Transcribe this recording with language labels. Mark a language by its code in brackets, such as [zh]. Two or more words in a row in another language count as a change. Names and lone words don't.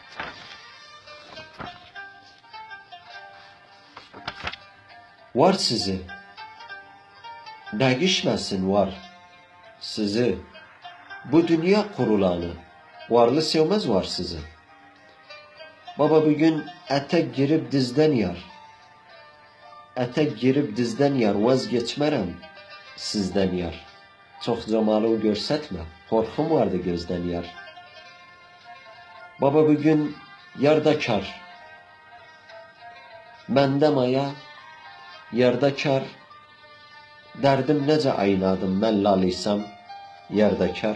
[tr] Var sizi, değişmesin var sizi. Bu dünya kurulanı, varlı sevmez var sizi. Baba bugün etek girip dizden yar. Etek girip dizden yar, vazgeçmerem sizden yar. [az] Çox camalı görsətmə, qorxum vardı gözdən yar. Baba bugün yarda kar, məndə maya, yarda kar. Dərdim necə aynadım, mən laliysam, yarda kar.